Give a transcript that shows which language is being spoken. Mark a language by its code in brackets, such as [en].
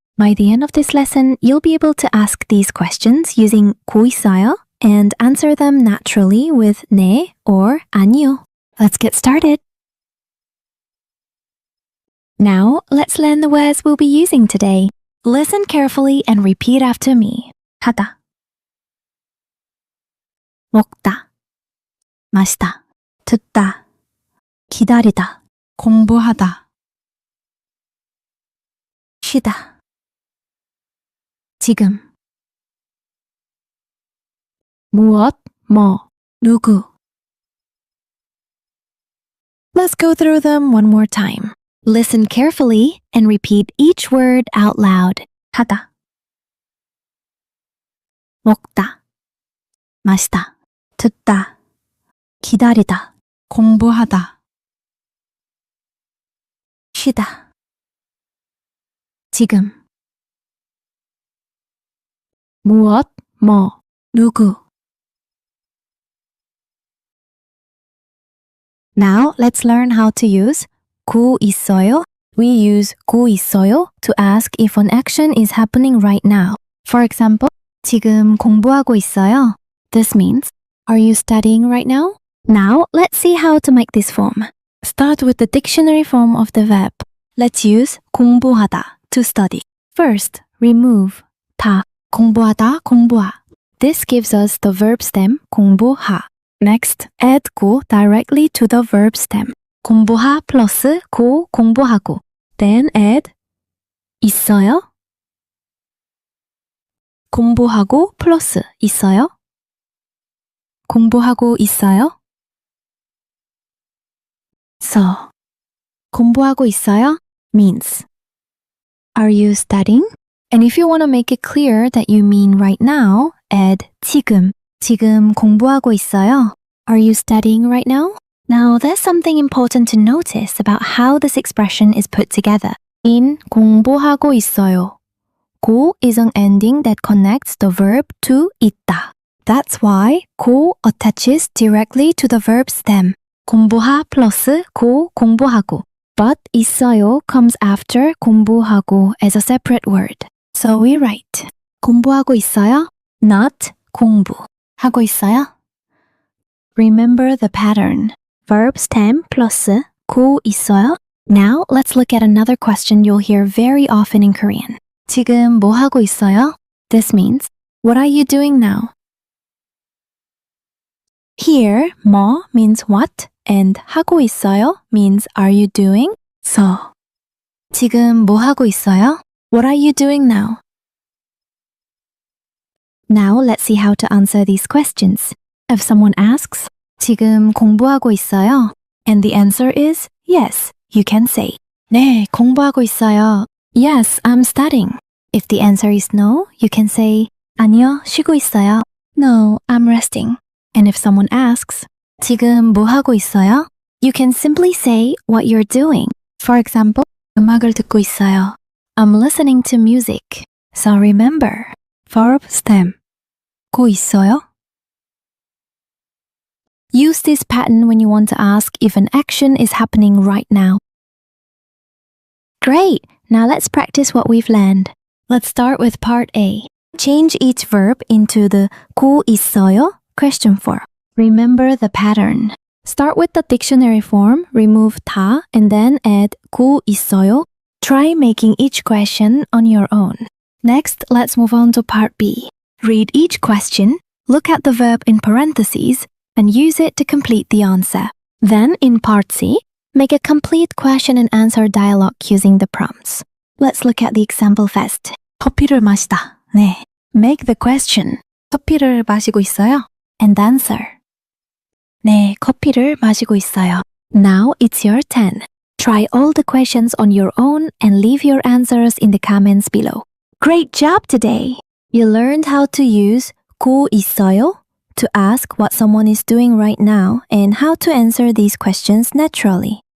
[en] By the end of this lesson, you'll be able to ask these questions using [ko] 고 있어요 [en] and answer them naturally with 네 or 아니요. Let's get started. Now, let's learn the words we'll be using today. Listen carefully and repeat after me. [ko] 하다, 먹다, 마시다, 듣다, 기다리다, 공부하다, 쉬다, 지금, 무엇, 뭐, 누구. [en] Let's go through them one more time. Listen carefully and repeat each word out loud. [ko] 하다, 먹다, 마시다, 듣다, 기다리다, 공부하다, 쉬다, 지금, 무엇, 뭐, 누구. [en] Now let's learn how to use 고 있어요. We use 고 있어요 to ask if an action is happening right now. For example, [ko] 지금 공부하고 있어요. [en] This means, are you studying right now? Now, let's see how to make this form. Start with the dictionary form of the verb. Let's use 공부하다 to study. First, remove [ko] 다, 공부하다, 공부하. [en] This gives us the verb stem 공부하. Next, add 고 directly to the verb stem. [ko] 공부하 플러스 고 공부하고. [en] Then add 있어요. [ko] 공부하고 플러스 있어요. 공부하고 있어요. [en] So, [ko] 공부하고 있어요 [en] means, are you studying? And if you want to make it clear that you mean right now, add 지금. [ko] 지금 공부하고 있어요. [en] Are you studying right now? Now, there's something important to notice about how this expression is put together. In 공부하고 있어요, 고 is an ending that connects the verb to 있다. That's why 고 attaches directly to the verb stem. [ko] 공부하 플러스 고 공부하고. [en] But 있어요 comes after 공부하고 as a separate word. So we write [ko] 공부하고 있어요, [en] not 공부하고 있어요. Remember the pattern. Verb stem plus 고 있어요. Now let's look at another question you'll hear very often in Korean. [ko] 지금 뭐 하고 있어요? [en] This means, what are you doing now? Here, 뭐 means what and [ko] 하고 있어요 [en] means are you doing? [ko] So, 지금 뭐 하고 있어요? [en] What are you doing now? Now let's see how to answer these questions. If someone asks, [ko] 지금 공부하고 있어요? [en] And the answer is yes, you can say, [ko] 네, 공부하고 있어요. [en] Yes, I'm studying. If the answer is no, you can say, [ko] 아니요, 쉬고 있어요. [en] No, I'm resting. And if someone asks, [ko] 지금 뭐 하고 있어요? [en] You can simply say what you're doing. For example, [ko] 음악을 듣고 있어요. [en] I'm listening to music. So remember, verb stem, 고 있어요? Use this pattern when you want to ask if an action is happening right now. Great! Now let's practice what we've learned. Let's start with part A. Change each verb into the 고 있어요 question form. Remember the pattern. Start with the dictionary form, remove 다, and then add 고 있어요. Try making each question on your own. Next, let's move on to part B. Read each question, look at the verb in parentheses, and use it to complete the answer. Then, in part C, make a complete question and answer dialogue using the prompts. Let's look at the example first. [ko] 커피를 마시다. 네. [en] Make the question. [ko] 커피를 마시고 있어요? [en] And answer. [ko] 네, 커피를 마시고 있어요. [en] Now it's your turn. Try all the questions on your own and leave your answers in the comments below. Great job today! You learned how to use 고 있어요 to ask what someone is doing right now and how to answer these questions naturally.